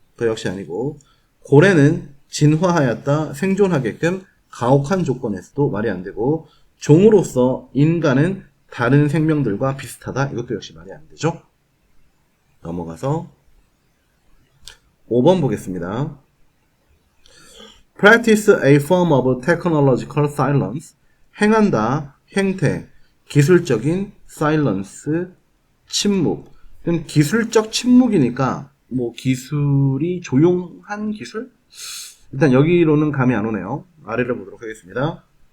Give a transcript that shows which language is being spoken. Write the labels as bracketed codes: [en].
[ko] 그 역시 아니고 고래는 진화하였다. 생존하게끔 가혹한 조건에서도 말이 안 되고 종으로서 인간은 다른 생명들과 비슷하다. 이것도 역시 말이 안 되죠. 넘어가서 5번 보겠습니다. [en] Practice a form of technological silence. [ko] 행한다. 행태. 기술적인 silence. 침묵. 그럼 기술적 침묵이니까 기술이 조용한 기술? 일단 여기로는 감이 안 오네요. 아래를 보도록 하겠습니다.